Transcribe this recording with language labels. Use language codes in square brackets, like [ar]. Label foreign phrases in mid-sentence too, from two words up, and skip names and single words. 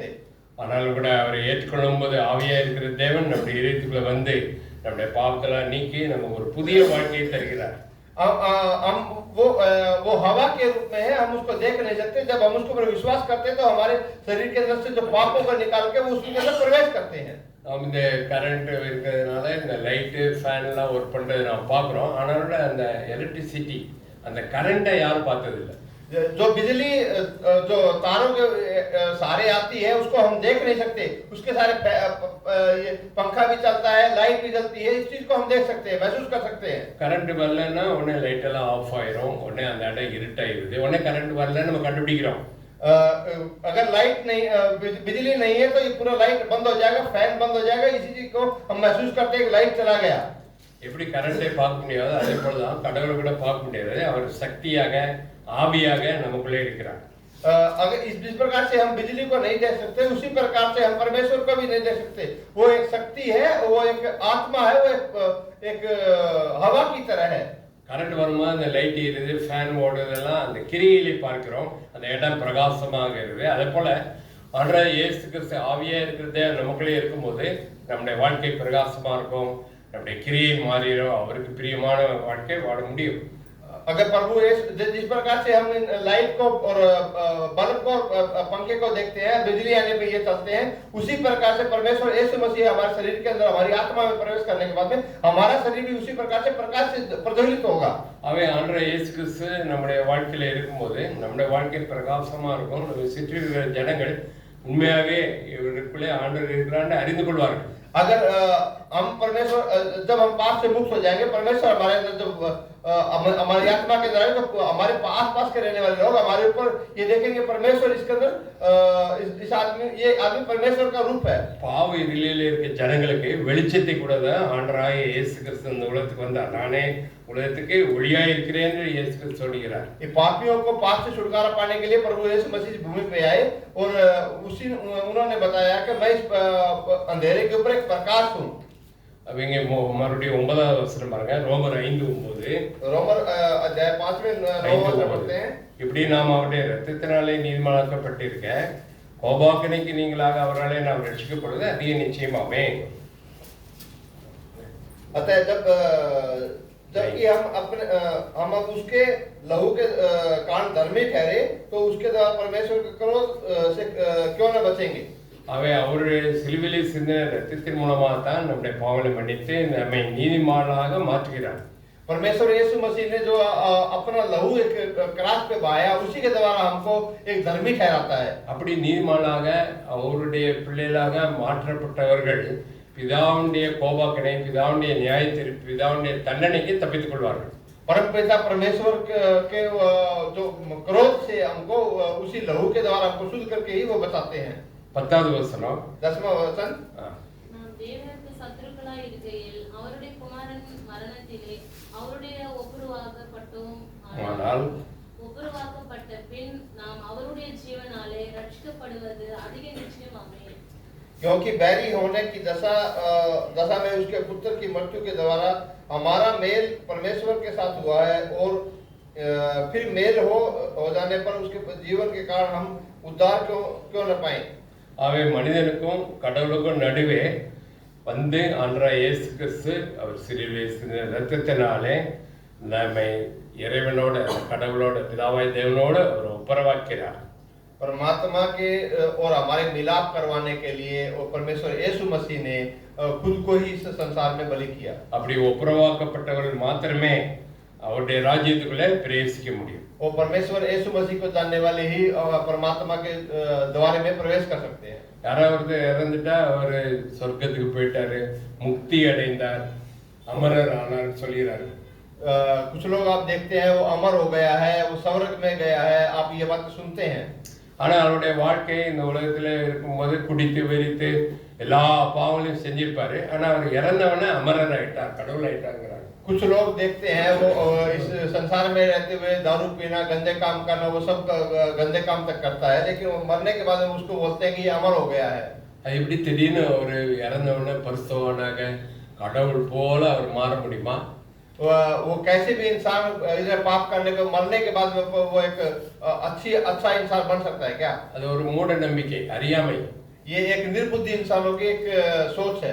[ta] ஆனாலும் கூட அவரை ஏற்றுக்கொள்ளும் போது ஆவியா இருக்கிற தேவன் நம்முடைய இதயத்துக்குள்ள வந்து நம்முடைய பாவத்தெல்லாம் நீக்கி நமக்கு ஒரு புதிய வாழ்க்கையை தருகிறார். [hi] हम वो हवा के रूप में है, हम उसको देख नहीं सकते. जब हम उसको पर विश्वास करते हैं तो हमारे शरीर के अंदर से जो पापों को निकाल के वो उसके अंदर प्रवेश करते हैं. [ta] நாம் இந்த கரண்ட் இருக்கிறதுனால இந்த [en] light fan [ta] எல்லாம் ஒர்க் பண்றது நாம் பார்க்குறோம். ஆனாலும் அந்த எலக்ட்ரிசிட்டி அந்த கரண்ட்டை யாரும் பார்த்ததில்லை. [hi] जो बिजली जो तारों के सारे आती है उसको हम देख नहीं सकते, उसके सारे पंखा भी चलता है, लाइट भी जलती है, इस चीज को हम देख सकते हैं, महसूस कर सकते हैं. [ta] கரண்ட் வரலன்னா உடனே லைட் எல்லாம் ஆஃப் ஆயிரும், உடனே அந்த இடம் இருட்டாயிருது, உடனே கரண்ட் வரலன்னு நம்ம கண்டுபிடிக்கிறோம். [hi] अगर लाइट नहीं बिजली नहीं है तो ये पूरा लाइट बंद हो जाएगा, फैन बंद हो जाएगा, इसी चीज को हम महसूस करते हैं कि लाइट चला गया. [ta] எப்படி கரண்டை பார்க்க முடியாது அதே போலதான் கடவுளை கூட பார்க்க முடியாது. அவர் சக்தியாக ஆவியாக நமக்குள்ளே இருக்கிறார். [hi] अगर जिस प्रकार से हम बिजली को नहीं देख सकते उसी प्रकार से हम परमेश्वर को भी नहीं देख सकते. वो एक शक्ति है, वो एक आत्मा है, वो एक हवा की तरह है. [ta] கரண்ட் வரும்போது அந்த லைட் எரியுது, ஃபேன் ஓடுறதெல்லாம் அந்த கிரியிலே பார்க்கிறோம், அந்த இடம் பிரகாசமாக இருக்குது. அதே போல ஆண்டவராகிய இயேசு கிறிஸ்து ஆவியா இருக்கிறதே நமக்குள்ளே இருக்கும்போது நம்முடைய வாழ்க்கை பிரகாசமா இருக்கும், நம்முடைய கிரியை மாறிடும், அவருக்கு பிரியமான வாழ்க்கை வாழ முடியும். [hi] अगर प्रभु जिस प्रकार से हम लाइट को और बल्ब को पंखे को देखते हैं, बिजली आने पे ये चलते हैं, उसी प्रकार से परमेश्वर यीशु मसीह हमारे शरीर के अंदर हमारी आत्मा में प्रवेश करने के बाद में हमारा शरीर भी उसी प्रकार से प्रकाश से प्रज्वलित होगा. [ta] அவை ஆண்டவராகிய இயேசு கிறிஸ்து நம்முடைய வாழ்க்கையில இருக்கும்போது நம்முடைய வாழ்க்கை பிரகாசமா இருக்கும். நம்ம சுற்றி இருக்கிற ஜனங்கள் உண்மையாகவே இவருக்குள்ளே ஆண்டவர் இருக்கிறான்னு அறிந்து கொள்வார்கள். [hi] अगर हम परमेश्वर जब हम पाप से मुक्त हो जाएंगे, परमेश्वर हमारे अंदर जब हमारी आत्मा के अंदर आएंगे, तो हमारे आस पास के रहने वाले लोग हमारे ऊपर ये देखेंगे परमेश्वर इसके अंदर इस आदमी, ये आदमी परमेश्वर का रूप है। [ta] பாவ இருளிலே இருக்க ஜனங்களுக்கு வெளிச்சத்தை கூட தான் ஆண்டவராகிய இயேசு கிறிஸ்து இந்த உலகத்துக்கு வந்தார். நானே உலகத்துக்கு ஒளியாய் இருக்கிறேன் என்று இயேசு கிறிஸ்து சொல்கிறார். [hi] ये पापियों को पाप से छुटकारा पाने के लिए प्रभु यीशु मसीह भूमि पे आए और उन्होंने बताया कि मैं इस अंधेरे के ऊपर एक प्रकाश हूँ। [ta] அவங்க மறுபடியும் 9வது வசனம் பாருங்க, ரோமர் 5:9. [hi] रोमर अध्याय 5 में 9 वचन पढ़ते हैं। [ta] இப்படி நாம் அவருடைய இரத்தத்தினாலே நீதிமானாக்கப்பட்டிருக்க கோபாக்கினைக்கு நீங்களாக அவராலே நாம் ரட்சிக்கப்படுவது அதிக நிச்சயமாமே. [hi] अतः जबकि हम अब उसके लहू के कारण धर्मी ठहरे, तो उसके द्वारा परमेश्वर के क्रोध से क्यों न बचेंगे। [ta] அவை அவருடைய சிலுவையிலே சிந்தின இரத்தத்தின் மூலமாக தான் நம்முடைய பாவங்களை மன்னித்து நம்மை நீதிமானாக மாற்றுகிறார். [hi] परमेश्वर यीशु मसीह ने जो अपना लहू एक क्रॉस पे बहाया, उसी के द्वारा हमको एक धर्मी ठहराता है। [ta] அப்படி நீதிமானாக அவருடைய பிள்ளைகளாக மாற்றப்பட்டவர்கள் பிதாவுடைய கோபாக்கினை, பிதாவுடைய நியாயத்தீர்ப்பு, பிதாவுடைய தண்டனைக்கு தப்பித்துக் கொள்வார்கள். [hi] परमपिता परमेश्वर के जो क्रोध से हमको उसी लहू के द्वारा हमको शुद्ध करके ही वो बचाते हैं। [ta] 10வது வசனம், [hi] 10वां वचन, [ta] நாம் தேவனுக்கு சத்துருக்களாய் இருக்கையில் அவருடைய குமாரன் மரணத்திலே அவருடைய ஒப்புரவாக்கப்பட்டோம். ஆனால் ஒப்புரவாக்கப்பட்ட பின் நாம் அவருடைய ஜீவனாலே ரட்சிக்கப்படுவது அதிக நிச்சயமாமே। [hi] क्योंकि बैरी होने की दशा में उसके पुत्र की मृत्यु के द्वारा हमारा मेल परमेश्वर के साथ हुआ है, और फिर मेल हो जाने पर उसके जीवन के कारण हम उद्धार क्यों न पाए। [ta] அவை மனிதனுக்கும் கடவுளுக்கும் நடுவே வந்து ஆண்டவராகிய இயேசு கிறிஸ்து அவர் சிலுவையிலே சிந்தின இரத்தத்தினாலே நம்மை இறைவனோடு, கடவுளோடு, பிதாவாய் தேவனோடு அவர் ஒப்புரவாக்கிறார். [hi] परमात्मा के और हमारे मिलाप करवाने के लिए और परमेश्वर यीशु मसीह ने खुद को ही इस संसार में बलि किया। [ta] அப்படி ஒப்புரவாக்கப்பட்டவர்கள் மாத்திரமே அவருடைய ராஜ்யத்துக்குள்ளே பிரவேசிக்க முடியும். [hi] और परमेश्वर यीशु मसीह को जानने वाले ही परमात्मा के द्वारे में प्रवेश कर सकते हैं। [ta] யாராவது இறந்துட்டா அவர் சொர்க்கத்துக்கு போயிட்டாரு, முக்தி அடைந்தார், அமரர் ஆனார் சொல்கிறாரு. [hi] कुछ लोग आप देखते हैं वो अमर हो गया है, वो स्वर्ग में गया है, आप ये बात सुनते हैं। [ta] ஆனால் அவருடைய வாழ்க்கை இந்த உலகத்தில் இருக்கும்போது குடித்து வெறித்து எல்லா பாவங்களையும் செஞ்சிருப்பாரு. ஆனால் அவர் இறந்தவனே அமரர் ஆயிட்டார், கடவுள் ஆயிட்டாங்கிறாங்க. [hi] कुछ लोग देखते हैं वो इस संसार में रहते हुए दारू पीना, गंदे काम करना, वो सब गंदे काम तक करता है, लेकिन वो मरने के बाद उसको बोलते हैं कि ये अमर हो गया है। [ta] அது எப்படி திடீர்னு ஒரு இறந்தவனே பரிசுத்தவானாக கடவுள் போல அவர் மாற முடியுமா? [hi] वो कैसे भी इंसान इधर पाप करने पे मरने के बाद वो एक अच्छा इंसान बन सकता है क्या? [ta] அது ஒரு மூட நம்பிக்கை, அறியாமை. [hi] ये एक निर्बुद्धि इंसानों की एक सोच है।